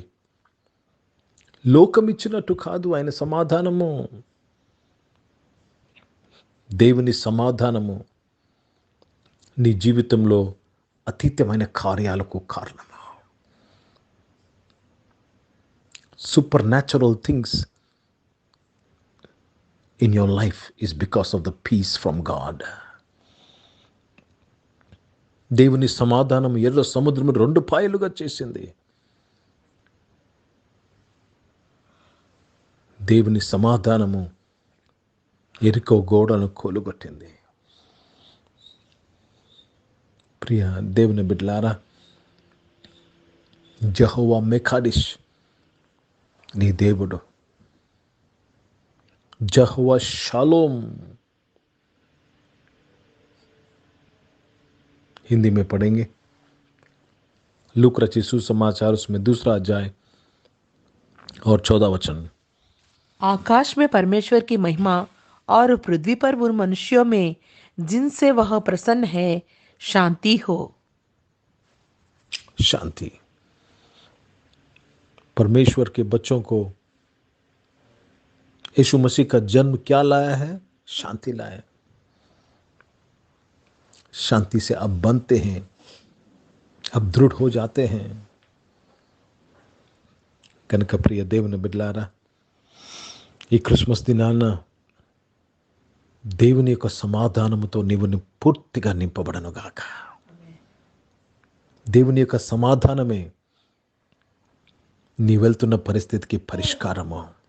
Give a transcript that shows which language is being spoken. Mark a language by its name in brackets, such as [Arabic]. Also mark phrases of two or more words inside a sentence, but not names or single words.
[Telugu] లోకం ఇచ్చినట్టు కాదు ఆయన సమాధానము. దేవుని సమాధానము నీ జీవితంలో అతీతమైన కార్యాలకు కారణము. [English] Supernatural things in your life is because of the peace from God. [Telugu] దేవుని సమాధానం ఎర్ర సముద్రము 2 పాయలుగా చేసింది. దేవుని సమాధానము ఎరికో గోడను కూలగొట్టింది. ప్రియ దేవుని బిడ్డలారా, యెహోవా మెకాడిష్ నీ దేవుడు. యెహోవా షాలోమ్. [Hindi] हिंदी में पढ़ेंगे. लूक रचित सुसमाचार उसमें 2रा अध्याय और 14 वचन. आकाश में परमेश्वर की महिमा और पृथ्वी पर उन मनुष्यों में जिनसे वह प्रसन्न है शांति हो. शांति. परमेश्वर के बच्चों को यीशु मसीह का जन्म क्या लाया है? शांति लाया. शांति से अब बनते हैं, अब दृढ़ हो जाते हैं. [Telugu] కనుక ప్రియ దేవుని బిడ్డలారా, ఈ క్రిస్మస్ దినాన దేవుని యొక్క సమాధానముతో నీవు పూర్తిగా నింపబడనుగాక. దేవుని యొక్క సమాధానమే నీ వెళ్తున్న పరిస్థితికి పరిష్కారము.